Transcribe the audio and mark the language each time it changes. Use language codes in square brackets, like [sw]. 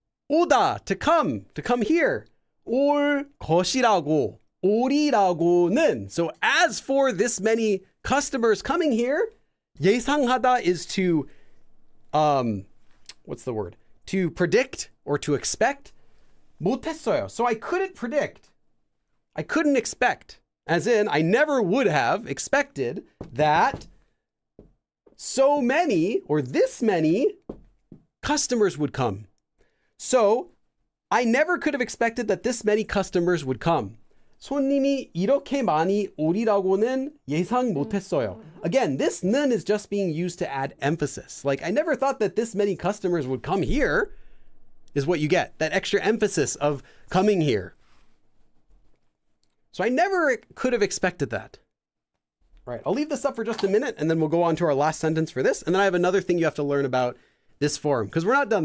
[en] 오다, to come here. [ko] 올 것이라고, 오리라고는. [en] So as for this many customers coming here, 예상하다 is to, what's the word? To predict or to expect. [ko] 못했어요. [en] So I couldn't predict. I couldn't expect, as in I never would have expected that so many or this many customers would come. So I never could have expected that this many customers would come. [ko] 손님이 이렇게 많이 오리라고는 예상 못했어요. [en] Again, this 는 is just being used to add emphasis. Like, I never thought that this many customers would come here, is what you get. That extra emphasis of coming here. So I never could have expected that. All right, I'll leave this up for just a minute, and then we'll go on to our last sentence for this. And then I have another thing you have to learn about this form, because we're not done.